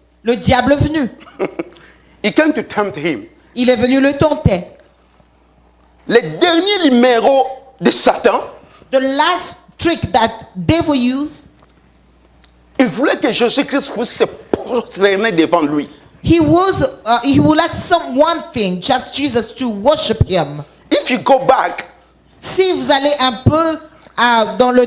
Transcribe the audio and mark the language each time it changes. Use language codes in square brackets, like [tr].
[fr] le diable est venu. [en] He came to tempt him. [fr] Il est venu le tenter. Le dernier numéro de Satan, [en] The last trick that devil used, [fr] il voulait que Jésus-Christ puisse se prosterner devant lui. [en] he would like one thing, just Jesus, to worship him. If you go back, [fr] Si vous allez un peu dans le